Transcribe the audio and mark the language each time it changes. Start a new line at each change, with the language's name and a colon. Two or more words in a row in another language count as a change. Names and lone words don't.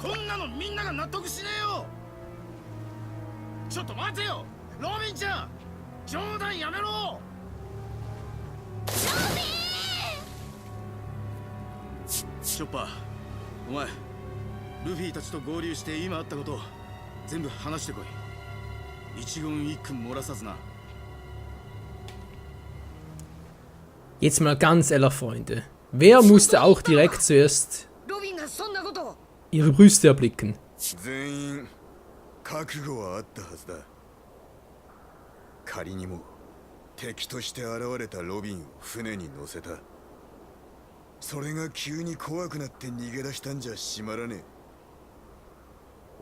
Japanese: こんなのみんなが納得しねえよ。ちょっと待てよロビンちゃん、冗談やめろ。チョッパー、お前ルフィたちと合流して今あったこと全部話してこい。一言一句漏らさずな。
German: Jetzt mal ganz ehrlich, Freunde. Wer musste auch direkt zuerst
Japanese: ロビンがそんなことを。
German: ihre Brüste erblicken?
Japanese: 全員覚悟はあったはずだ。仮にも敵として現れたロビンを船に乗せた。それが急に怖くなって逃げ出したんじゃしまらねえ。